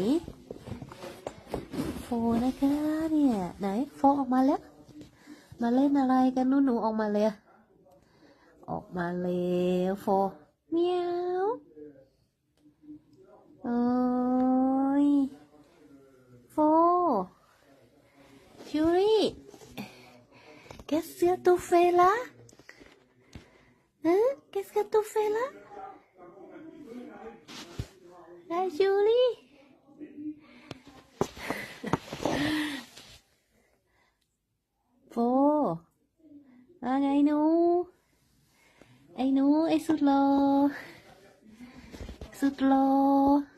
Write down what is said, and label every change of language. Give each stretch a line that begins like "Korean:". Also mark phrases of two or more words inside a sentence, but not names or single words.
Thai: โฟนะคะเนี่ยไหนโฟออกมาแล้วมาเล่นอะไรกันนู่นหนูออกมาเลยออกมาแล้วโฟเมียวโอ้ยโฟจูรี่
French: Qu'est-ce que tu fais là? Hein? Qu'est-ce que tu fais là? La Julie?
Thai: โฟว่าไงหนูไอ้หนูไอ้สุดหล่อ